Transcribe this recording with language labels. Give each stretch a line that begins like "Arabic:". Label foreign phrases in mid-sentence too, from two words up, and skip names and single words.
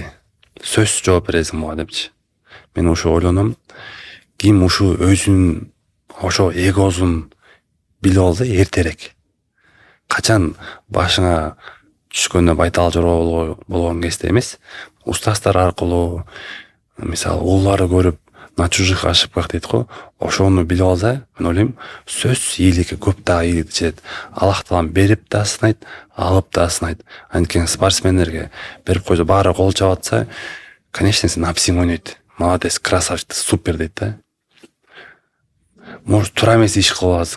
Kyrgyz: Сөз жооп бересиң буга депчи. Мен ошо ойлоном, ким ушу өзүнүн ошо эгосун билип алса эртерээк. Качан башыңа түшкөндө байтал жороо болгон кезде эмес, устаздар аркылуу, мисалы уулары көрүп,
Russian: на чужих ошибках
Kyrgyz: дейт го, ошону билип алса, мен ойлойм, сөз ийгиликке көп да ийгилик жетет. Аллах таалам берип да сынайт, алып да сынайт. Анткени спортсмендерге берип койсо баары кол чаап атса, конечно, сен напсиң ойнойт.
Russian: Молодец, красавчик, супер
Kyrgyz: дейт да. Может, туура эмес иш кылып аласың.